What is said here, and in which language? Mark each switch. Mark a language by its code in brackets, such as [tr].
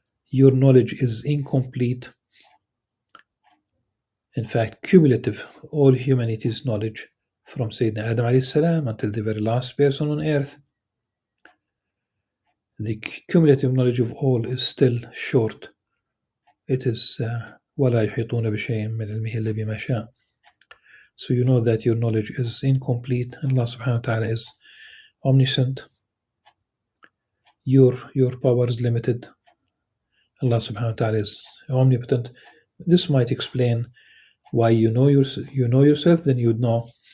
[en] Your knowledge is incomplete, in fact cumulative, all humanity's knowledge from Sayyidina Adam alayhi salam until the very last person on earth. The cumulative knowledge of all is still short. It is [ar] وَلَا يُحِيطُونَ بِشَيْءٍ مِّنْ عِلْمِهِ إِلَّا بِمَا شَاءَ. [en] So you know that your knowledge is incomplete, and Allah subhanahu wa ta'ala is omniscient. Your power is limited. Allah subhanahu wa ta'ala is omnipotent. This might explain why you know yourself, then you'd know.